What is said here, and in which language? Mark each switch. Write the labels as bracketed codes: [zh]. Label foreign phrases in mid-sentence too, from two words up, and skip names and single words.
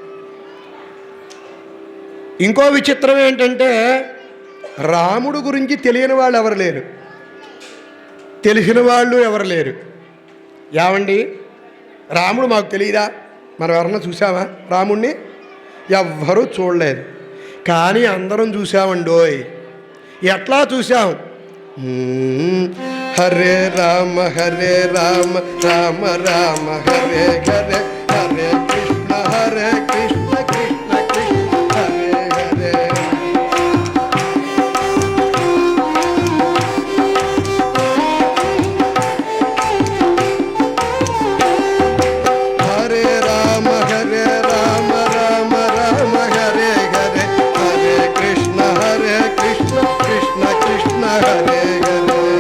[te] ఇంకో విచిత్రం ఏంటంటే రాముడు గురించి తెలియని వాళ్ళు ఎవరు లేరు, తెలిసిన వాళ్ళు ఎవరు లేరు. ఏమండి, రాముడు మాకు తెలియదా? మనం ఎవరన్నా చూసామా రాముణ్ణి? ఎవ్వరూ చూడలేదు. కానీ అందరం చూసామండోయ్. ఎట్లా చూసాం? [sa] హరే రామ హరే రామ రామ రామ హరే హరే, హరే కృష్ణ హరే కృష్ణ కృష్ణ కృష్ణ హరే హరే. హరే రామ హరే రామ రామ రామ హరే హరే, హరే కృష్ణ కృష్ణ కృష్ణ హరే హరే.